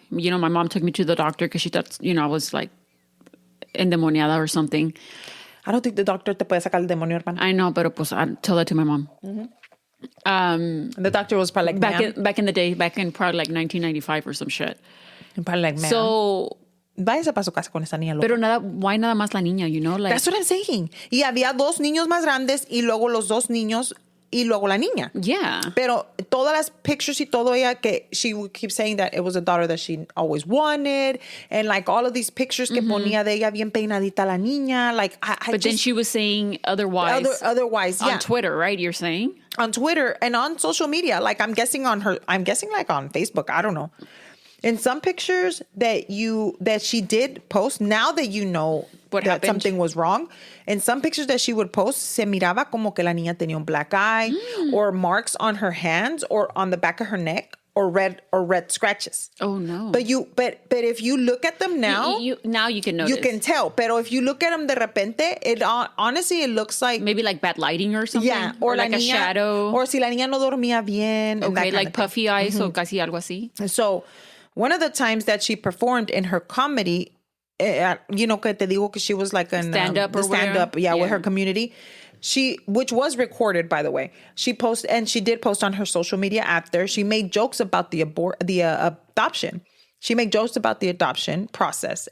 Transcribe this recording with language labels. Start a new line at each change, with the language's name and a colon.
English: You know, my mom took me to the doctor because she thought, you know, I was like endemoniada or something. I don't think the doctor
Spanish: te puede sacar el demonio, hermana.
English: I know,
Spanish: pero pues
English: I tell that to my mom. The doctor was probably like, back in the day, back in probably like 1995 or some shit. Probably like, man. So,
Spanish: váyase para su casa con esa niña loca. Pero why nada más la niña,
English: you know? Like, that's what I'm saying.
Spanish: Y había 2 niños más grandes y luego los 2 niños y luego la niña.
English: Yeah.
Spanish: Pero todas las
English: pictures y todo ella que she would keep saying that it was a daughter that she always wanted, and like all of these pictures
Spanish: que ponía de ella bien peinadita la niña,
English: like but then she was saying otherwise. Otherwise, yeah. On Twitter, right? You're saying? On Twitter and on social media, like I'm guessing like on Facebook, I don't know. In some pictures that she did post, now that you know what that happened? Something was wrong, in some pictures that she would post,
Spanish: se miraba como que la niña tenía
English: un black eye or marks on her hands or on the back of her neck or red scratches. Oh no! But if you look at them now, now you can notice. You can tell. Pero if you look at them
Spanish: de repente,
English: honestly it looks like maybe like bad lighting or something. Yeah, or like a shadow.
Spanish: Or si la niña no dormía bien.
English: Okay, like puffy eyes
Spanish: o casi algo así.
English: So one of the times that she performed in her comedy, you know,
Spanish: que te digo que
English: she was like a stand-up with her community. Which was recorded, by the way. She did post on her social media after. She made jokes about the adoption. She made jokes about the adoption process.